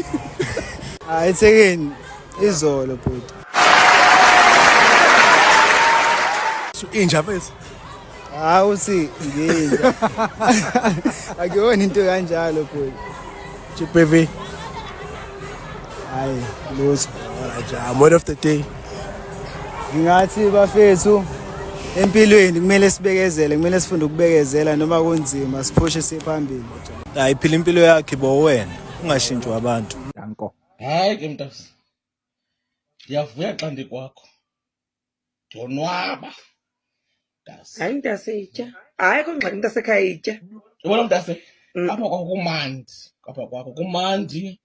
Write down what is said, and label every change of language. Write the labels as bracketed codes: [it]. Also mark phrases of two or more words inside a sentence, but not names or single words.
[zu] Hayi esekeni izolo bhuti. Inja mfethu. Hawu si nginja. Akuyona into kanjalo bhuti. GBV. Hayi lutho. [en] Alright, word of the day. [zu] Ngingathi bafethu empilweni kumele sibekezele, kumele sifunde ukubekezela noma kunzima siphushe siphambili. Hayi phila impilo yakhe bo wena, ungashintshwa abantu. Danko. [xh] Hayi ke mntasi. Ndiyavuya xa ndikwakho. Ndiyonwaba. Mntasi. Hayi mntasetsha. Hayi kongxaki mntasekhaya itya. Yabona mntase, apha kwakho kumandi. Apha kwakho kumandi.